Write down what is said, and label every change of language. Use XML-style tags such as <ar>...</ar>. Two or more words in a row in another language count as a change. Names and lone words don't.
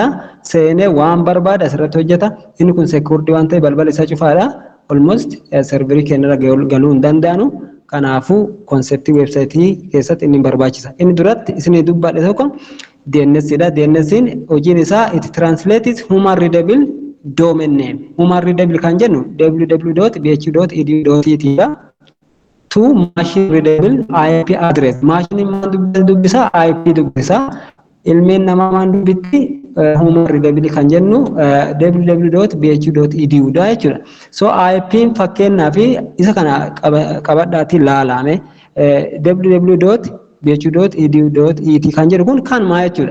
<om>Seenee waan barbaade asirratti hojjeta. Inni kun secured waan ta'eef balballi isaa cufaadha. Almost serverii keenyarra galuu hin danda'anu. Kanaafuu konseptii weebsaayitii keessatti inni barbaachisa. Inni duratti isinii dubbadhe tokko DNS dha.</om> <en>DNS</en> <om>hojiin isaa</om> <en>it translates human readable domain name. Human readable</en> <om>kan jennu www.bh.edu.it dha.</om> <en>To machine readable IP address.</en> <om>Machine maan dubbisa IP dubbisa. Ilmeen namaa maan dubbitti</om> <en>human readable</en> <om>kan jennu www.bh.edu dha jechuudha. So IP fakkeenyaa fi isa kana qabadhaatti ilaalame www.bh.edu.it kan jedhu kun kan maa jechuudha.</om>